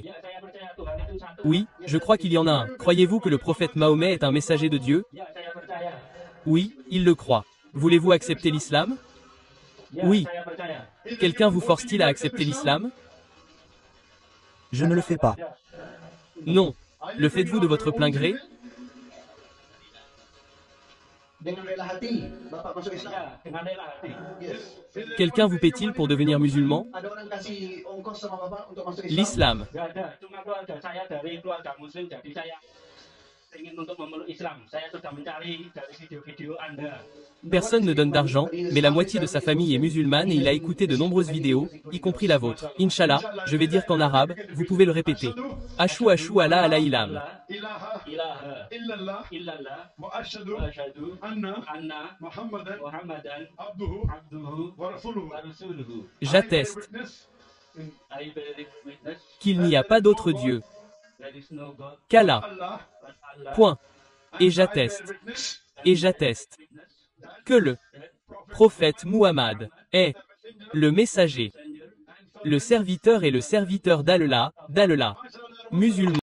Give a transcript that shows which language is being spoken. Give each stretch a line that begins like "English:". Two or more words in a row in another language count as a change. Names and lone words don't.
French: Oui, je crois qu'il y en a un. Croyez-vous que le prophète Mahomet est un messager de Dieu? Oui, il le croit. Voulez-vous accepter l'islam? Oui. Quelqu'un vous force-t-il à accepter l'islam? Je ne le fais pas. Non. Le faites-vous de votre plein gré?
Indonesian: Dengan rela hati, Bapak masuk Islam. Dengan rela hati.
English: Yes.
French: Quelqu'un vous paie-t-il pour devenir musulman?
Indonesian: Ada orang kasih ongkos sama Bapak untuk masuk Islam?
French: L'islam.
Indonesian: Gak ada, cuma keluarga saya dari keluarga muslim, jadi saya ingin untuk memeluk Islam. Saya sudah mencari dari video-video Anda.
French: Personne ne donne d'argent, mais la moitié de sa famille est musulmane et il a écouté de nombreuses vidéos, y compris la vôtre. Inch'Allah, je vais dire qu'en arabe, vous pouvez le répéter. Ashou ashou Allah ala ilam.
Arabic: Ilaha illallah illallah وأشهد ashhadu anna anna Muhammadan Muhammadan abduhu abduhu ورسوله. ورسوله.
French: J'atteste
English: Witness I bear witness
French: qu'il n'y a pas d'autre Dieu
English: there is no God
French: qu'Allah.
English: Allah but Allah.
French: Point. Et
English: I
French: j'atteste.
English: bear witness
French: Et j'atteste que le prophète Muhammad est le messager, le serviteur et le serviteur d'Allah, musulman.